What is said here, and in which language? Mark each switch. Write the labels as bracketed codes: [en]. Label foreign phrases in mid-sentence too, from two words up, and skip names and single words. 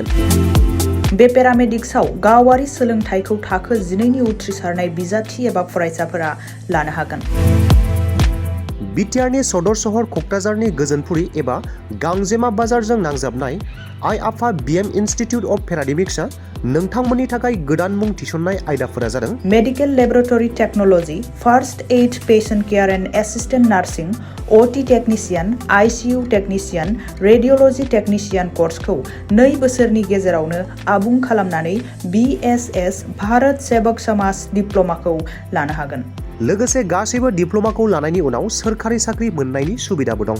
[brx] बे पेरामेडिक्सआव गावारि सोलोंथायखौ थाखो 12 नि उथ्रिसारनाय बिजाथि एबा फरायसाफोरा लानो हागोन BTR नि सदर सहर कक्राझारनि गोजोनपुरी एबा गांजेमा बाजारजों नांजाबनाय आइ आफा BM इन्स्टिट्यूट अफ पेरामेडिक्सआ नोंथांमोननि थाखाय गोदान मुं थिसननाय आयदाफोरा जादों [en] medical laboratory technology first aid patient care and assistant nursing OT technician ICU technician radiology technician [brx] कोर्सखौ 2 बोसोरनि गेजेरावनो आबुं खालामनानै BSS भारत सेवक समाज डिप्लोमाखौ लानो हागोन लोगोसे गासैबो डिप्लोमाखौ लानायनि उनाव सोरखारि साख्रि मोननायनि सुबिदाबो दं